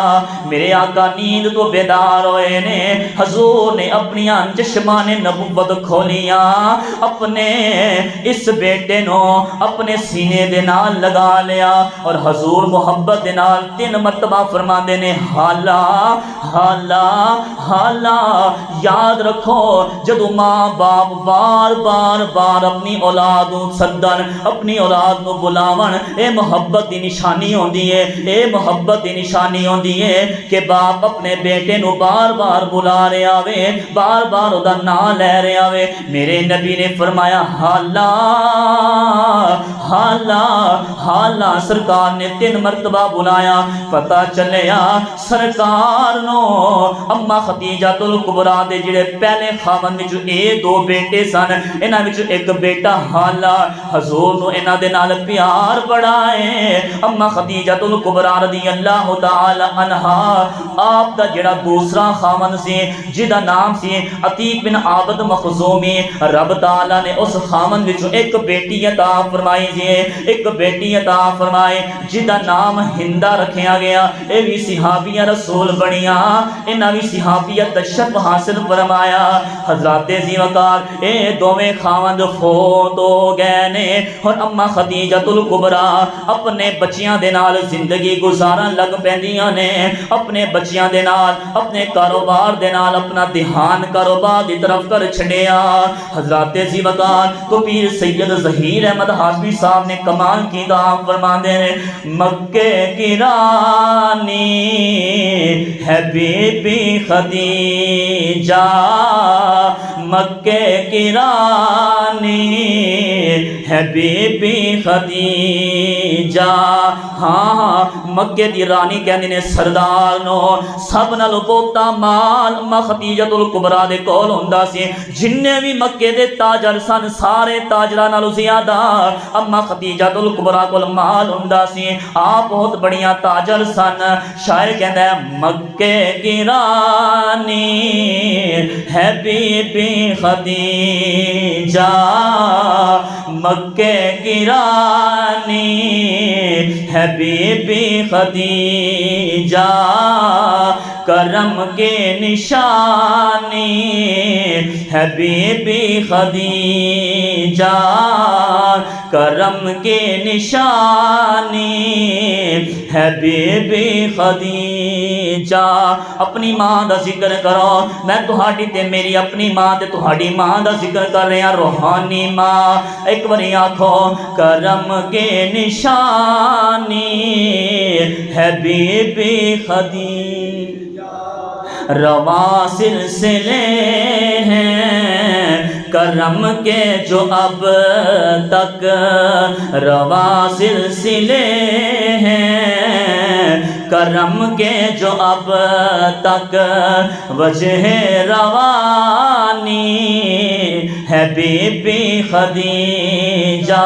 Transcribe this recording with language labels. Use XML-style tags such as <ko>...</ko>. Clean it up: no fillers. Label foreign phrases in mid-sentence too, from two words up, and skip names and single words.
<pa>میرے آقا نیند تو بیدار ہوئے نے، حضور نے اپنی چشمان نبوت کھولیاں، اپنے اس بیٹے نو اپنے سینے دے نال لگا لیا، اور حضور محبت دے نال 3 مرتبہ فرما دینے حالہ حالہ حالہ۔ یاد رکھو جدو ماں باپ بار اپنی اولاد نو سدن، اپنی اولاد نو بلاون، اے محبت دی نشانی ہوندی ہے، اے محبت دی نشانی ہوندی ہے کہ باپ اپنے بیٹے نو بار بار بلا رہا وے، بار بار او دا نام لے رہا وے۔ میرے نبی نے فرمایا حالہ حالہ حالہ۔ سرکار نے 3 مرتبہ بلایا، پتہ چلیا سرکار نو اما خدیجۃ الکبریٰ دے جڑے پہلے خاوند وچ اے 2 بیٹے سن، انہاں وچ ایک بیٹا حالہ، حضور نو انہاں دے نال پیار بڑا ہے۔ اما خدیجۃ الکبریٰ</pa> <ar>رضی اللہ تعالی عنہا</ar> <pa>آپ دا جڑا دوسرا خاوند سی جدا نام سی عتیق بن عابد مخزومی، رب تعالی نے اس خاوند وچ ایک بیٹی عطا فرمائی سی، ایک بیٹی عطا فرمائی جدا نام ہندا رکھیا گیا۔ اے بھی صحابیہ رسول بنیا، انہاں بھی صحابیت تشرف حاصل فرمایا۔ حضرات ذی وقار اے دوویں خاوند فوت ہو گئے نے، اور اما خدیجۃ الکبریٰ اپنے بچیاں دے نال زندگی گزارن لگ پیندیاں نے، اپنے بچیاں دے نال اپنے کاروبار دے نال اپنا دھیان کاروبار دی طرف کر چھڈیا۔ حضرات ذی وقار تو پیر سید ظہیر احمد ہاشمی صاحب نے کمال کی دعا فرماندے نے،</pa> <ur>مکے کی رانی ہے بی بی خدیجہ، مکے کی رانی ہے بی بی خدیجہ۔</ur> <pa>ہاں مکے دی رانی کہندے نے سردار نو سب نالوں بہتا مال اما خدیجۃ الکبریٰ دے کول ہوندا سی، جننے بھی مکے دے تاجر سن سارے تاجراں نالوں زیادہ اما خدیجۃ الکبریٰ کول مال ہوندا سی، آپ بہت بڑیاں تاجر سن۔ شاعر کہندا ہے</pa> <ur>مکے کی رانی ہے بی بی خدیجہ، مکے کی رانی ہے بی بی خدیجہ، کرم کے نشانی ہے بی بی خدیجہ، کرم کے نشانی ہے بی بی خدیجہ۔</ur> <pa>اپنی ماں دا ذکر کرو، میں تہاڈی تے میری اپنی ماں تے تہاڈی ماں دا ذکر کر رہے ہیں، روحانی ماں۔ ایک باری آکھو</pa> <ur>کرم کے نشانی ہے بی بی خدیجہ، رواں سلسلے ہیں کرم کے جو اب تک، رواں سلسلے ہیں کرم کے جو اب تک، وجہ روانی ہے بی بی خدیجہ۔</ur>